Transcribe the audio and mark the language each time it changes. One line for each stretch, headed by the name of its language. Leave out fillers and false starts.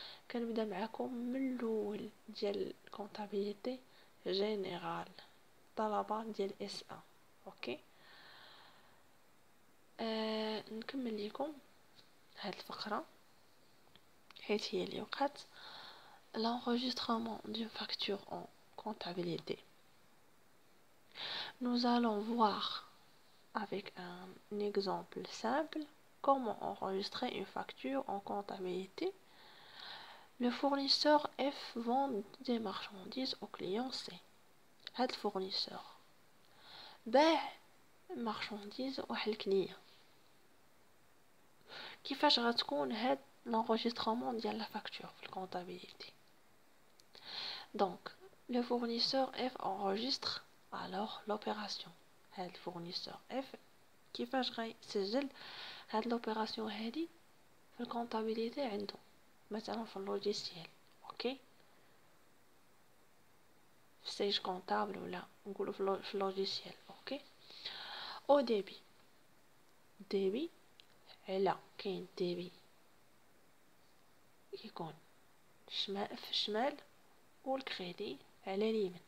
Arabic: كنبدا معكم من الاول ديال الكونطابيليتي جينيرال، طلبه ديال اس 1. اوكي. نكمل لكم هاد الفقره حيت هي اللي وقعت.
French: l'enregistrement d'une facture en comptabilité, nous allons voir avec un exemple simple comment enregistrer une facture en comptabilité. Le fournisseur F vend des marchandises au client C.
Arabic: هاد الفورنيسور باع marchandise واحد الكليان. كيفاش غتكون هاد l'enregistrement ديال la facture في الcomptabilité.
French: Donc le fournisseur F enregistre alors l'opération.
Arabic: هاد الفورنيسور F كيفاش غيسجل هاد l'opération هادي في الcomptabilité عنده مثلا في اللوجيسيال. اوكي في سيج كونطابل ولا نقولوا في اللوجيسيال. اوكي او ديبي على كاين ديبي يكون شمال في الشمال والكريدي على اليمين.